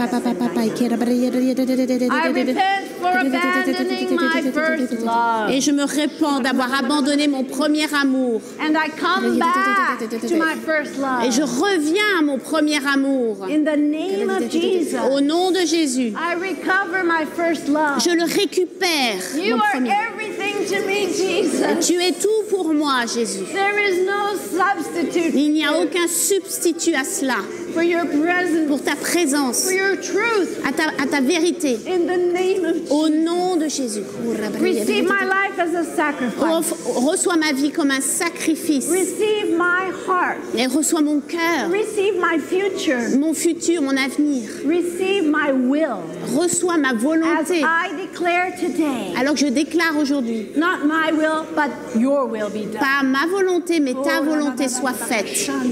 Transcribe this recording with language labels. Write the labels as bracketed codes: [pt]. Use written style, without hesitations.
[en] I repent for abandoning my first love. [fr] Et je me répands d'avoir abandonné mon premier amour. [en] And I come back to my first love. [fr] Et je reviens à mon premier amour. [en] In the name of Jesus. [fr] Au nom de Jésus. [en] I recover my first love. [fr] Je le récupère. [en] You [fr] mon [en] are [fr] premier. [en] everything to me, Jesus. [fr] Tu es tout pour moi, Jésus. [en] There is no substitute [fr] Il n'y a aucun substitut à cela, [en] for your presence, [fr] pour ta présence, [en] for your truth. [fr] à ta vérité. [en] In the name of Jesus. [fr] Au nom de Jésus. [en] Receive my life as a sacrifice. [fr] Reçois ma vie comme un sacrifice. [en] Receive my heart. [fr] Et reçois mon cœur, [en] Receive my future. [fr] mon futur, mon avenir. [en] Receive my will. [fr] Reçois ma [en] As [fr] volonté. [en] I declare today, [fr] Alors que je déclare aujourd'hui, [en] not my will, but your will be done. [fr] pas ma volonté, mais ta volonté soit faite.